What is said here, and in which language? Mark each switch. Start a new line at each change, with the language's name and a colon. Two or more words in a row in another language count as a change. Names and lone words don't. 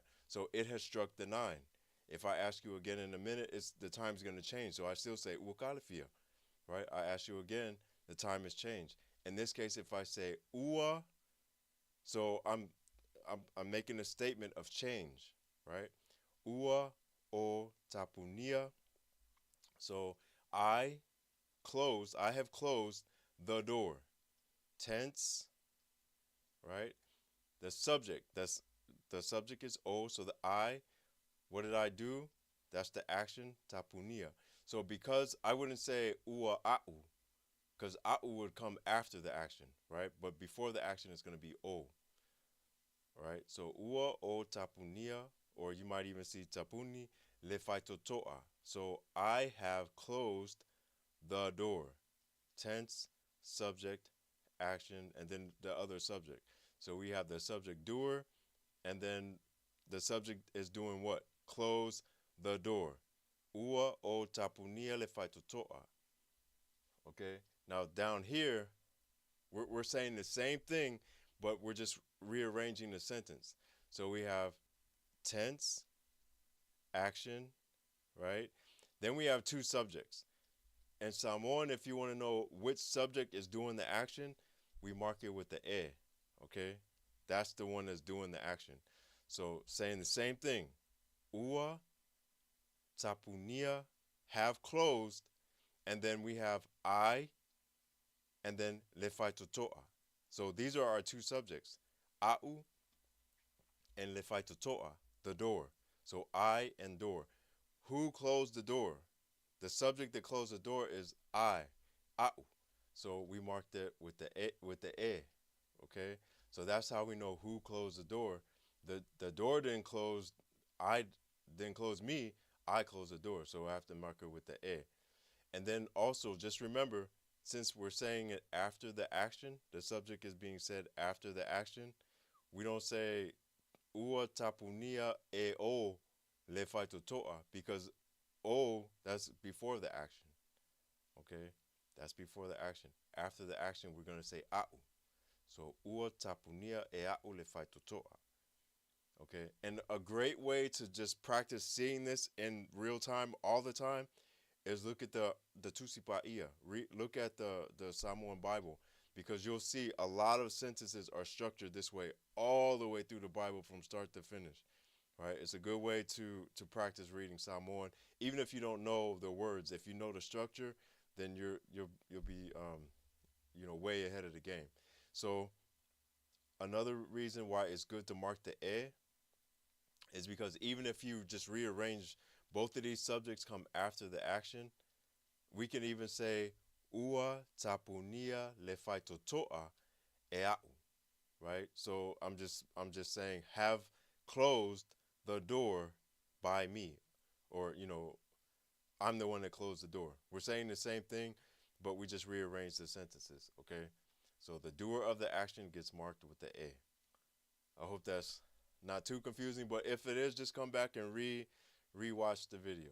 English: So it has struck the 9. If I ask you again in a minute, the time's going to change. So I still say uakalifia, right? I ask you again, the time has changed. In this case, if I say ua, so I'm making a statement of change, right?
Samoan: Ua o tapunia.
English: So I have closed the door. Tense, right? The subject is o, so the I, what did I do? That's the action, tapunia. So because I wouldn't say
Samoan: ua a'u,
English: because a'u would come after the action, right? But before the action is going to be o, right?
Samoan: So ua o tapunia,
English: or you might even see
Samoan: tapuni lefaitotoa.
English: So I have closed the door. Tense, subject, action, and then the other subject. So we have the subject doer, and then the subject is doing what? Close the door.
Samoan: Ua o tapunia lefaitotoa.
English: Okay? Now down here, we're saying the same thing, but we're just rearranging the sentence. So we have tense, action, right? Then we have 2 subjects. And Samoan, if you want to know which subject is doing the action, we mark it with the e, okay? That's the one that's doing the action. So saying the same thing.
Samoan: Ua, tapunia,
English: have closed, and then we have I, and then lefaitotoa. So these are our 2 subjects. A'u and lefaitotoa, the door. So I and door. Who closed the door? The subject that closed the door is I, a'u. So we marked it with the e, okay? So that's how we know who closed the door. The door didn't close, I didn't close me, I closed the door. So I have to mark it with the e. And then also just remember, since we're saying it after the action, the subject is being said after the action, we don't say
Samoan: ua tapunia e o lefaitotoa,
English: because o, that's before the action, okay? That's before the action. After the action, we're going to say a'u.
Samoan: So ua tapunia e a'u lefaitotoa,
English: okay? And a great way to just practice seeing this in real time all the time is look at the Tusipa'ia. Look at the Samoan Bible, because you'll see a lot of sentences are structured this way all the way through the Bible from start to finish. Right? It's a good way to practice reading Samoan, even if you don't know the words. If you know the structure, then you'll be way ahead of the game. So another reason why it's good to mark the e is because even if you just rearrange, both of these subjects come after the action, We can even say
Samoan: ua tapunia le faitotoa eau,
English: right? So I'm just saying have closed the door by me, or I'm the one that closed the door. We're saying the same thing, but we just rearrange the sentences, okay? So the doer of the action gets marked with the a. I hope that's not too confusing, but if it is, just come back and rewatch the video.